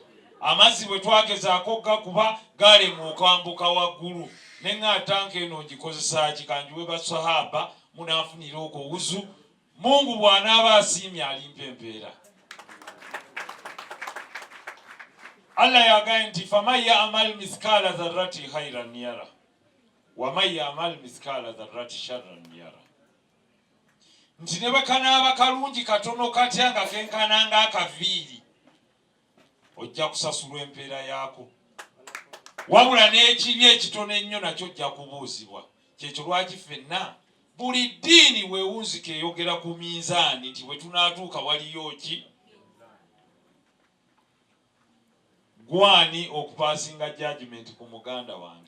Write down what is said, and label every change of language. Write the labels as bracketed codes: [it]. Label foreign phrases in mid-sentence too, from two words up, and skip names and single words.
[lg] Amazzi bwe twagezaako gakuba galema okwambuka waggulu. Ne nga tanka eno ngikozesa ki kanjiwe basahaba munafunira okwo wuzu. Mungu bw'anaaba asiimye alimpa empeera. Allah yagambye nti [ar] فمن يعمل مثقال ذرة خيرا يره ومن يعمل مثقال ذرة شرا يره. [lg] Nti ne bakanaaba kalungi katono katya nga kenkananga akaviiri ojja kusasulwa empeera yaako. Wabula n'ekibi ekitono ennyo nakyo ojja kubuuzibwa. Kyekyo lwaki ffenna buli ddiini weewunzika eyogera ku minzaani nti bwe tunaatuuka waliyo ki gwani okupasinga judgment ku muganda wange.